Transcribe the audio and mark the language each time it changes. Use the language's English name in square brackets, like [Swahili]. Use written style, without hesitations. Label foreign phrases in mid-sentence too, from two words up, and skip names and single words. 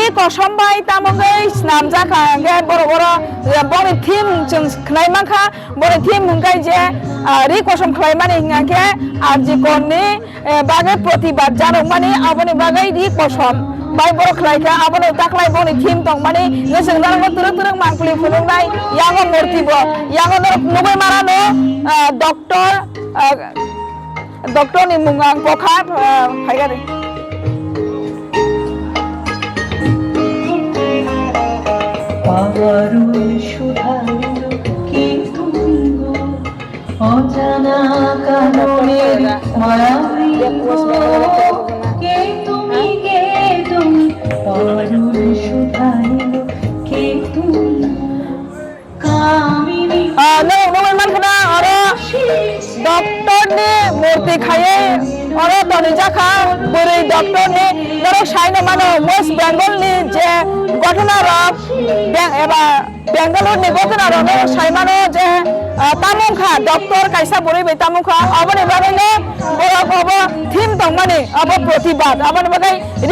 [Bodo] कसम बाय तामंगै स्नामजाखा गे बर बर बरि थीम जों खनाय माखा बरि थीम मुंगाय जे रि कसम खलाय मानि हिंगाके आरजिकननि बागै प्रतिबाद जानो मानि आबनि बागै रि कसम बाय बर खलायखा आबनो दाखलाय बनि थीम दं मानि गोसों दारंगो तुरु तुरु मांखलि फुलुंनाय यांगो मूर्तिबो यांगो नुबै मारानो डॉक्टर नि मुंगां बखा फायगारि [Bangla] পাওয়ারুন সুধাইল কি তুমি গো অজানা কারণের মায়াবী কে তুমি পাওয়ারুন সুধাইল কে তুমি কামিনী [Bodo] नोंगै मानखना आरो डॉक्टरनि मूर्ति खाये आरो तनि जाखा बोरै डॉक्टरनि नरो साइनो मानो वेस्ट बेंगलनि जे घटना रक एबा बेंगालुरुनि घटना रक साइमानो जे तामुखा डॉक्टर कायसा बोरै बे तामुखा आबनि बागैनो बरखौबो थीम दं माने आबो प्रतिबाद आबनि बागै रि